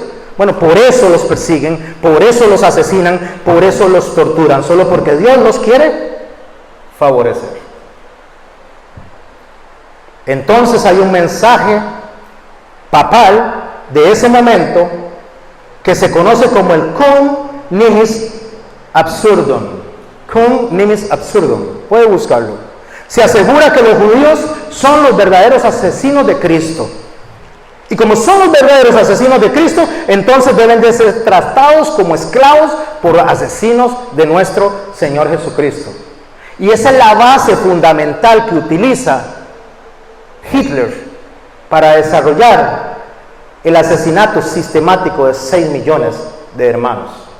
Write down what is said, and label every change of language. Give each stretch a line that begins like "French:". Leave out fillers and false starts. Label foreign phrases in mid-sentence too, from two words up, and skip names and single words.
Spanish: Bueno, por eso los persiguen, por eso los asesinan, por eso los torturan, solo porque Dios los quiere favorecer. Entonces hay un mensaje papal de ese momento que se conoce como el
Latin: cum nimis absurdum. Cum nimis absurdum.
Spanish: Puede buscarlo. Se asegura que los judíos son los verdaderos asesinos de Cristo. Y como son los verdaderos asesinos de Cristo, entonces deben de ser tratados como esclavos por asesinos de nuestro Señor Jesucristo. Y esa es la base fundamental que utiliza Hitler para desarrollar el asesinato sistemático de 6 millones de hermanos.